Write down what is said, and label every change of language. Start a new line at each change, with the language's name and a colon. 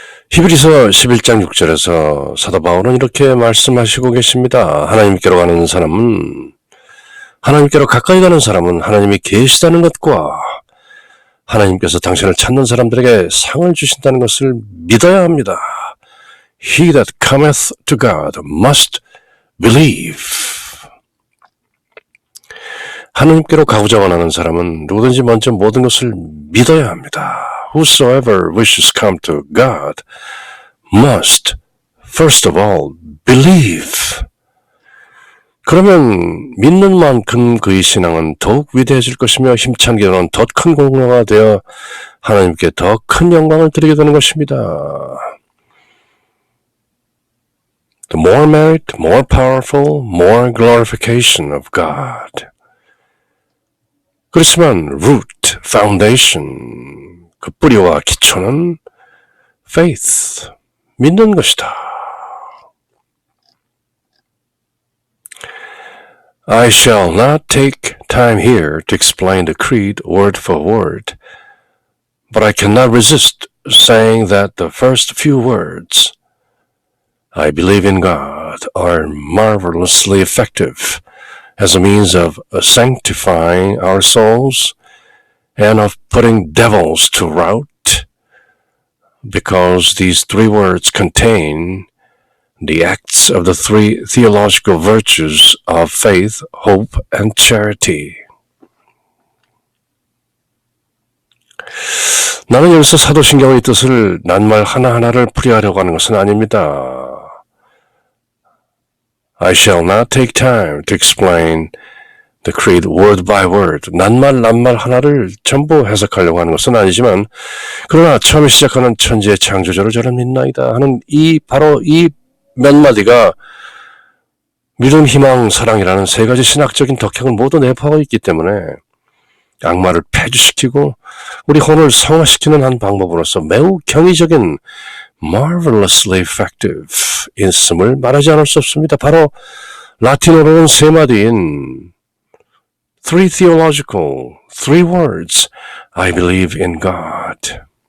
Korean: 히브리서 11장 6절에서 사도 바울은 이렇게 말씀하시고 계십니다. 하나님께로 가는 사람은, 하나님께로 가까이 가는 사람은 하나님이 계시다는 것과 하나님께서 당신을 찾는 사람들에게 상을 주신다는 것을 믿어야 합니다.
English: He that cometh to God must believe.
Korean: 하나님께로 가고자 원하는 사람은 누구든지 먼저 모든 것을 믿어야 합니다.
English: Whosoever wishes come to God must first of all believe.
Korean: 그러면 믿는 만큼 그의 신앙은 더욱 위대해질 것이며 힘찬 기도는 더 큰 공로가 되어 하나님께 더 큰 영광을 드리게 되는 것입니다.
English: The more merit, more powerful, more glorification of God.
Korean: 그렇지만
English: root, foundation,
Korean: 그 뿌리와 기초는 faith, 믿는 것이다.
English: I shall not take time here to explain the creed word for word, but I cannot resist saying that the first few words, I believe in God, are marvelously effective as a means of sanctifying our souls and of putting devils to rout, because these three words contain the acts of the three theological virtues of faith, hope, and charity.
Korean: 나는 여기서 사도신경의 뜻을 낱말 하나하나를 풀이하려고 하는 것은 아닙니다.
English: I shall not take time to explain the creed word by word.
Korean: 낱말 하나를 전부 해석하려고 하는 것은 아니지만, 그러나 처음에 시작하는 천지의 창조주를 저는 믿나이다 하는 바로 이 몇 마디가 믿음, 희망, 사랑이라는 세 가지 신학적인 덕형을 모두 내포하고 있기 때문에 악마를 폐지시키고 우리 혼을 성화시키는 한 방법으로서 매우 경이적인
English: marvelously effective
Korean: 있음을 말하지 않을 수 없습니다. 바로 라틴어로는 세 마디인
English: three words, I believe in God.